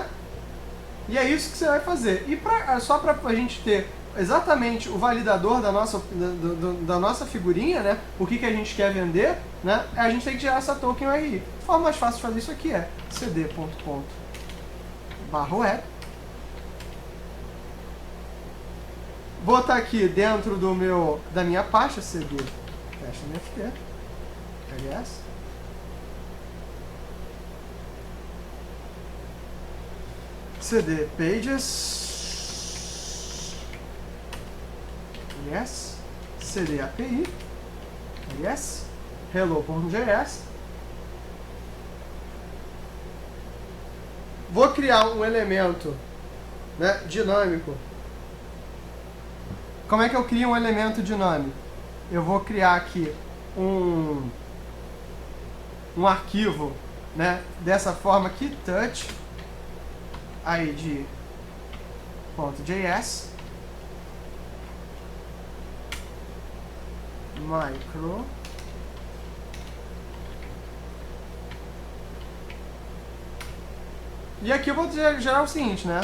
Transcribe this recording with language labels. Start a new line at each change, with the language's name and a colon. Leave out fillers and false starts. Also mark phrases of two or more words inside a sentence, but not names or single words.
Portuguese: E é isso que você vai fazer. E só para a gente ter exatamente o validador da nossa figurinha, né? O que a gente quer vender, né? A gente tem que gerar essa token URI. A forma mais fácil de fazer isso aqui é cd.com/web. Botar aqui dentro da minha pasta cd NFT, ls, cd pages, yes, cd API, yes, hello.js. Vou criar um elemento, né, dinâmico. Como é que eu crio um elemento dinâmico? Eu vou criar aqui um arquivo, né, dessa forma aqui, touch id.js micro e aqui eu vou gerar o seguinte, né?